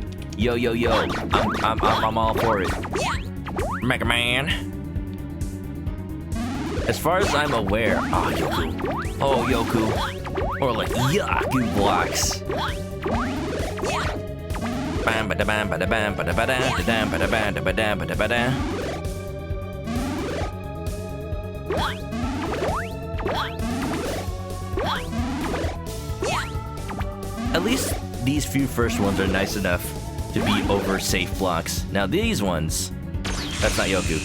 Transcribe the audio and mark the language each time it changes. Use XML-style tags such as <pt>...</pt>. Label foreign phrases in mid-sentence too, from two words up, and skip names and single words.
<en>Yo, yo, yo. I'm all for it. Mega Man. As far as I'm aware, oh Yoku. Oh Yoku. Or like Yaku blocks. Bam bada bam bada bam bada bada bam bada bam bada bada bada. At least these few first ones are nice enough to be over safe blocks. Now these ones, that's not Yoku.</en>